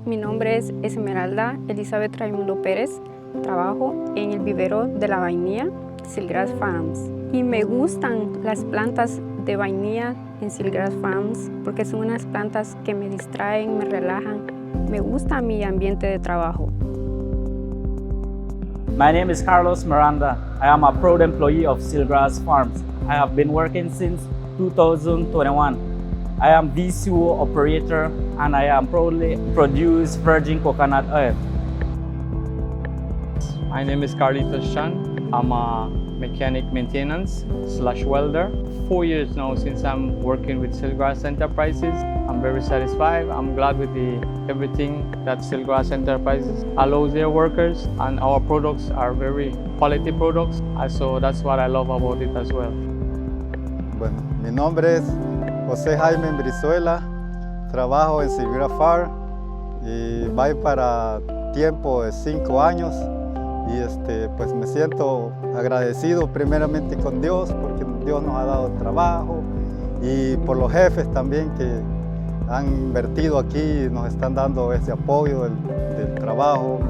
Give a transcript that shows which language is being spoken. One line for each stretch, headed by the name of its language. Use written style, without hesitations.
Spanish: Mi nombre es Esmeralda Elizabeth Raimundo Pérez. Trabajo en el vivero de la vainilla, Silkgrass Farms. Y me gustan las plantas de vainilla en Silkgrass Farms porque son unas plantas que me distraen, me relajan. Me gusta mi ambiente de trabajo.
English: My name is Carlos Miranda. I am a proud employee of Silkgrass Farms. I have been working since 2021. I am VCO operator and I am proudly produce virgin coconut oil. My name is Carlitos Chan. I'm a mechanic maintenance / welder. 4 years now since I'm working with Silkgrass Enterprises. I'm very satisfied. I'm glad with everything that Silkgrass Enterprises allows their workers, and our products are very quality products. So that's what I love about it as well.
Spanish: Bueno, mi nombre es José Jaime Brizuela, trabajo en Silkgrass Farm y voy para tiempo de 5 años y pues me siento agradecido primeramente con Dios porque Dios nos ha dado trabajo y por los jefes también que han invertido aquí y nos están dando ese apoyo del trabajo.